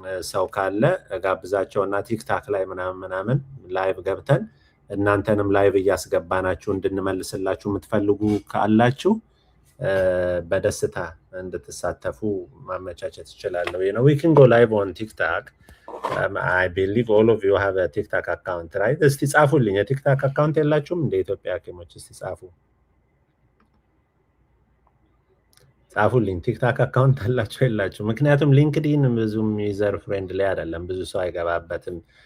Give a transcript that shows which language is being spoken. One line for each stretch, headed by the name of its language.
Amharic: ሰው ካለ ጋብዛቸውና ቲክታክ ላይ ምናምን ላይቭ ገብተን እናንተንም ላይቭ እያስገባናችሁ እንድንመልስላችሁ የምትፈልጉ ካላችሁ በደስታ እንድትሳተፉ ማመቻቸት ይችላለሁ።
English: we can go live on TikTok. I believe all of you have a TikTok account, right?
Amharic: እስቲ ጻፉልኝ። የቲክታክ አካውንት የላችሁም እንደ ኢትዮጵያ ሐኪሞች? እስቲ ጻፉልኝ። ቲክታክ አካውንት አላችሁ የላችሁ? ምክንያቱም ሊንክዲን ብዙም ዩዘር ፍሬንድሊ አይደለም፣ ብዙ ሰው አይገባበትም።